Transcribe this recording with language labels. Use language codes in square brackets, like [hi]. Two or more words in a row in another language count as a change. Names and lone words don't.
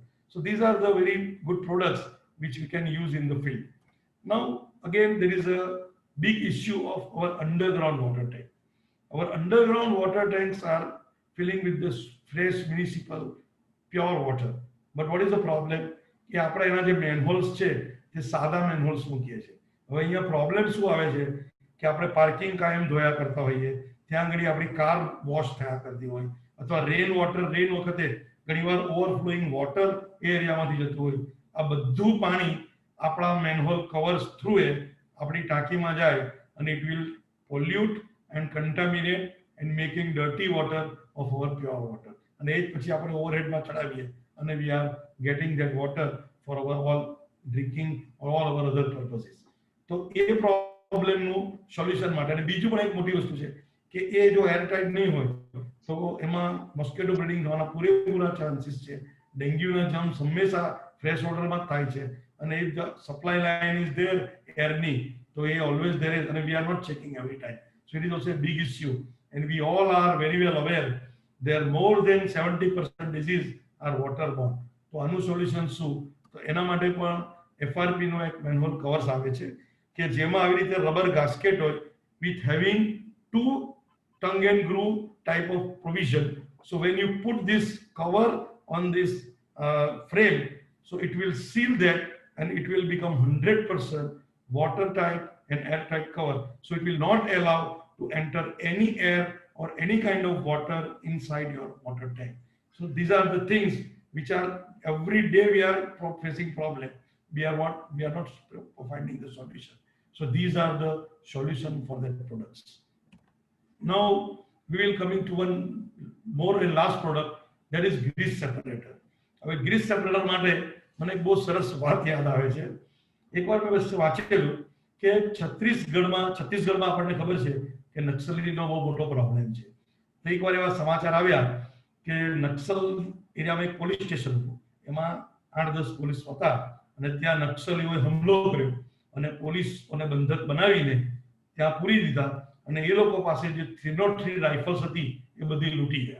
[en] So these are the very good products which we can use in the field. Now again there is a big issue of our underground water tank. Our underground water tanks are filling with this fresh municipal pure water, but what is the problem [gu] કે આપણે એના જે મેનહોલ્સ છે તે સાદા મેનહોલ્સ મૂકીએ છીએ. હવે અહીંયા પ્રોબ્લેમ શું આવે છે કે આપણે પાર્કિંગ કાયમ ધોયા કરતા હોઈએ, ત્યાં આગળ આપણી [en] car wash [gu] થયા કરતી હોય, અથવા રેન વખતે ઘણીવાર [en] overflowing water [gu] એ એરિયામાંથી જતું હોય. આ બધું પાણી આપણા મેનહોલ કવર્સ થ્રુ એ આપણી ટાંકીમાં જાય અને [en] it will pollute and contaminate and making dirty water of our pure water. [gu] અને એ જ પછી આપણે ઓવરહેડમાં ચડાવીએ અને [en] we are getting that water for our all drinking or all our other purposes. [gu] તો એ પ્રોબ્લેમનું સોલ્યુશન માટે અને બીજું પણ એક મોટી વસ્તુ છે કે એ જો એરટાઇટ નહીં હોય તો એમાં [en] mosquito breeding [gu] થવાના પૂરેપૂરા ચાન્સીસ છે. ડેન્ગ્યુના જમ્સ હંમેશા ફ્રેશ વોટરમાં થાય છે અને [en] if the supply line is there airni, so it always there is, and we are not checking every time. So it is also a big issue, and we all are very well aware there are more than 70% disease are waterborne. [gu] તો આનું સોલ્યુશન શું? તો એના માટે પણ FRP નો એક [en] manhole covers [gu] આવે છે કે જેમાં આવી રીતે [en] rubber gasket [gu] હોય [en] with having two tongue and groove type of provision. So when you put this cover on this frame, so it will seal that and it will become 100% watertight and airtight cover. So it will not allow to enter any air or any kind of water inside your water tank. So these are the things which are every day we are facing problem. We are not finding the solution. So these are the solution for the products. Now we will coming to one more and last product, that is grease separator. [gu] હવે [en] grease separator [gu] માટે મને એક બહુ સરસ વાત યાદ આવે છે. એકવાર મેં વાંચેલું કે છત્તીસગઢમાં આપણને ખબર છે કે નક્સલીનો બહુ મોટો પ્રોબ્લેમ છે. તો એકવાર એવા સમાચાર આવ્યા કે નક્સલ એરિયામાં એક પોલીસ સ્ટેશન હતું, એમાં 8-10 પોલીસ હતા અને ત્યાં નક્સલીઓએ હુમલો કર્યો અને પોલીસોને બંધક બનાવીને ત્યાં પૂરી દીધા અને એ લોકો પાસે જે 303 રાઇફલ્સ હતી એ બધી લૂંટી ગયા.